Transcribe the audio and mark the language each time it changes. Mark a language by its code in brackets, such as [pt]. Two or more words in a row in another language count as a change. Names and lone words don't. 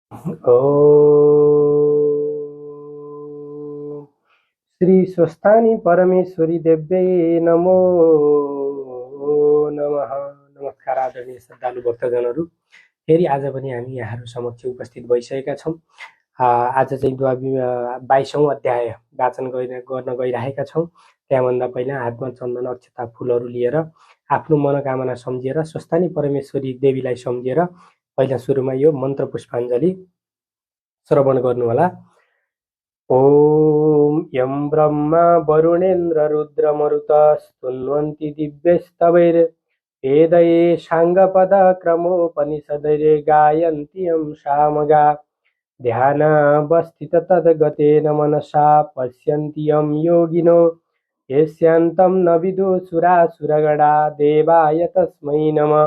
[sa] ॐ श्री स्वस्थानी परमेश्वरी देव्यै नमो नमः। [ne] नमस्कार आदरणीय श्रद्धालु भक्तजनहरू, फेरि आज पनि हामी यहाँहरू समक्ष उपस्थित भइसकेका छौँ। आज चाहिँ 22औं अध्याय वाचन गर्न गइरहेका छौँ। त्यहाँभन्दा पहिला हातमा चन्दन अक्षता फुलहरू लिएर आफ्नो मनोकामना सम्झिएर स्वस्थानी परमेश्वरी देवीलाई सम्झिएर पहिला सुरुमा यो मन्त्र पुष्पाञ्जली श्रवण गर्नुहोला। [sa] ॐ यं ब्रह्मा वरुणेन्द्र रुद्रमरुत स्तुन्वन्ति दिव्यस्तवैर्वेदैः साङ्गपदक्रमोपनिषदैः गायन्ति यं सामगा ध्यानावस्थिततद्गतेन मनसा पश्यन्ति यं योगिनो यस्यान्तं न विदुषुरासुरगणा देवाय तस्मै नमः।